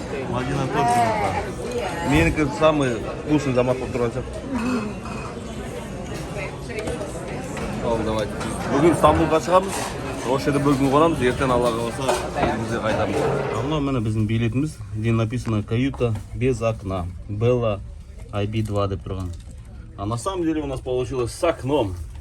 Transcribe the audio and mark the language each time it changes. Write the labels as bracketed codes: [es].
[kk] Мадина [ru] тоже [kk] жұмыртқа. Менікі [ru] самый вкусный [kk] замат болып тұрған сияқты. [ru] Давайте. [kk] Бүгін Стамбулға шығамыз. Осы жерде бір күн қонамыз, ертең Аллаға қаласа елімізге қайтамыз. Мына міне біздің билетіміз. [ru] Где написано каюта без окна. [kk] Белла IB2 деп тұрған. [ru] А на самом деле у нас получилось с окном.